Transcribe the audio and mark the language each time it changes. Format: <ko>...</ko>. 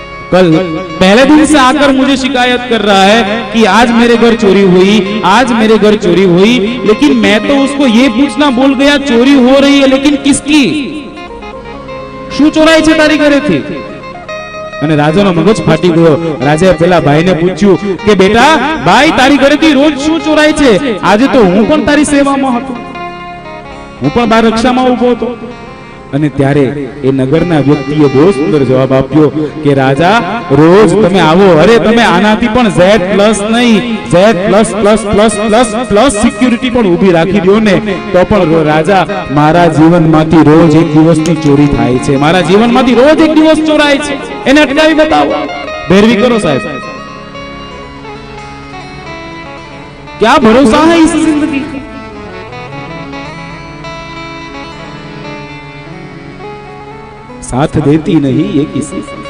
<hi>कल पहले दिन से आकर मुझे शिकायत कर रहा है कि आज मेरे घर चोरी हुई, आज मेरे घर चोरी हुई, लेकिन मैं तो उसको ये पूछना भूल गया चोरी हो रही है लेकिन किसकी,</hi> <gu>શું ચોરાય છે તારી ઘરેથી? અને રાજાનો મગજ ફાટી ગયો. રાજાએ પેલા ભાઈને પૂછ્યું કે બેટા ભાઈ તારી ઘરેથી રોજ શું ચોરાય છે? આજે તો હું પણ તારી સેવામાં હતો, હું પણ બહાર રક્ષામાં ઊભો હતો. અને ત્યારે એ નગરના વ્યક્તિએ બહુ સુંદર જવાબ આપ્યો કે રાજા રોજ તમે આવો, અરે તમે આનાથી પણ Z+ નહીં Z++++ સિક્યુરિટી પણ ઊભી રાખી દો ને તો પણ રાજા મારા જીવનમાંથી રોજ એક દિવસની ચોરી થાય છે, મારા જીવનમાંથી રોજ એક દિવસ ચોરાય છે, એને અટકાવી બતાવો. ભેરવી કરો સાહેબ,</gu> <hi>क्या भरोसा है इस जिंदगी का? साथ देती नहीं ये किसी.</hi>